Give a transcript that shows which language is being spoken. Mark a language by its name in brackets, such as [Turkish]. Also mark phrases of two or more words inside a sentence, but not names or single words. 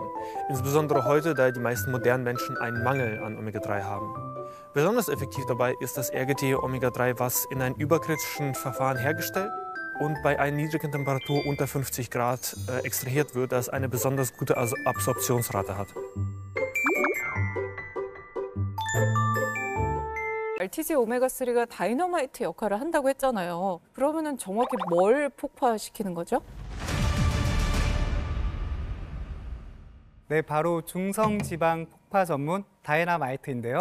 [German] Insbesondere heute, da die meisten modernen Menschen einen Mangel an Omega-3 haben. Besonders effektiv dabei ist das RGT Omega-3, was in einem überkritischen Verfahren hergestellt und bei einer niedrigen Temperatur unter 50 Grad extrahiert wird, das eine besonders gute Absorptionsrate hat. [Korean] RTG 오메가3가 다이너마이트 역할을 한다고 했잖아요. 그러면은 정확히 뭘 폭파시키는 거죠? 네, 바로 중성지방 폭파 전문 다이너마이트인데요.